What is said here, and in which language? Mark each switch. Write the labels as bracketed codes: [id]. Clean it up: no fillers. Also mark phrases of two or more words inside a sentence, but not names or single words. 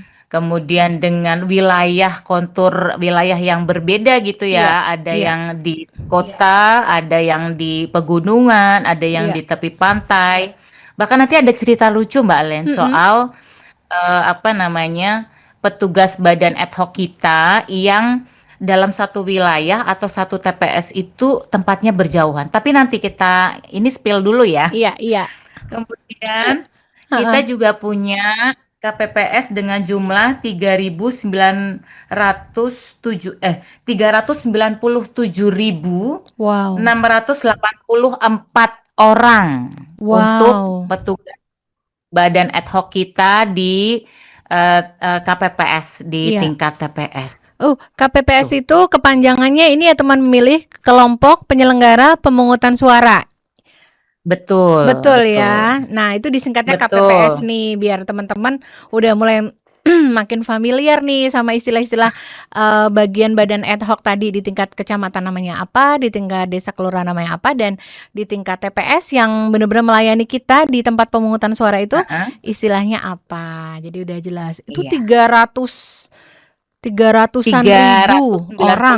[id] kemudian dengan wilayah kontur wilayah yang berbeda gitu Iya. ya. Ada Iya. yang di kota, ada yang di pegunungan, ada yang Iya. di tepi pantai. Bahkan nanti ada cerita lucu Mbak Len Mm-mm. soal apa namanya petugas badan [la] ad hoc [id] kita yang dalam satu wilayah atau satu TPS itu tempatnya berjauhan. Tapi nanti kita ini spill dulu ya. Iya. Iya. Kemudian kita Heeh. juga punya KPPS dengan jumlah Wow. 397.684 orang untuk Wow. petugas badan [la] ad hoc [id] kita di KPPS di Iya. tingkat TPS. KPPS Tuh, itu kepanjangannya ini ya teman memilih kelompok penyelenggara pemungutan suara. betul, Betul betul, ya. Nah, itu disingkatnya KPPS betul. nih, biar teman-teman udah mulai makin familiar nih sama istilah-istilah bagian badan [la] ad hoc [id] tadi di tingkat kecamatan namanya apa, di tingkat desa kelurahan namanya apa, dan di tingkat TPS yang benar-benar melayani kita di tempat pemungutan suara itu Heeh, istilahnya apa. Jadi udah jelas. Itu iya. 300-an tiga ratus ribu sembilan puluh